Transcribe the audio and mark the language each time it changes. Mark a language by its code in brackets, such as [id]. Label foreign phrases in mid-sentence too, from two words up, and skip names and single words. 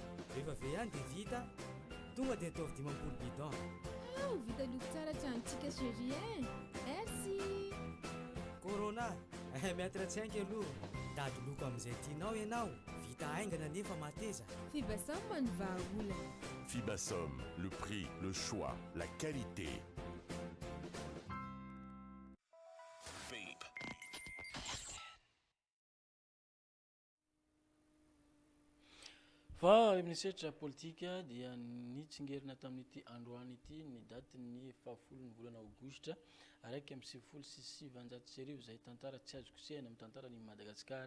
[mg] Rehefa avy eo ihany dia vita tonga dia ataovy 50 bidon. Vita loko tsara tranontsika chérie. Merci. Corona miatra-tsaingy aloha dady loko amin'izay tianao ianao ka aingana nefa mateza. Fibasom ny vahaolana. Fibasom, [fr] le prix, le choix, la qualité. [mg] Fa ministre politika dia nitsingerina tamin'ity androany ity ny daty ny 10 ny volana aogositra araiky amin'ny 7 izay tantara tsy azo kosehana amin'ny tantarany Madagasikara.